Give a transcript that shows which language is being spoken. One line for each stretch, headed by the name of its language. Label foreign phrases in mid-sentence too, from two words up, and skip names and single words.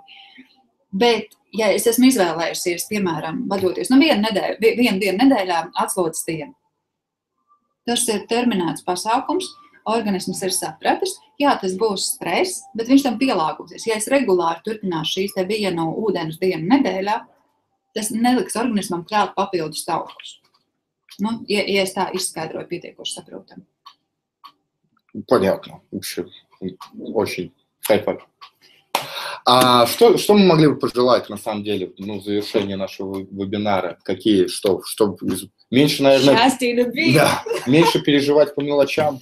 Latvian: Bet, ja es esmu izvēlējusies, piemēram, vadoties vienu dienu nedēļā atslodzes dienu, tas ir terminēts pasākums, organisms ir sapratis, jā, tas būs stress, bet viņš tam pielāgosies. Ja es regulāri turpināšu šīs vienu ūdens dienu nedēļā, tas neliks organismam krāt papildus taukus. Ja es tā izskaidroju pietiekoši saprotam.
Russian: Понятно. Вообще, очень хайпально. А что мы могли бы пожелать, на самом деле, в завершении нашего вебинара? Что меньше, наверное... Счастье и любви. Да, меньше переживать по мелочам.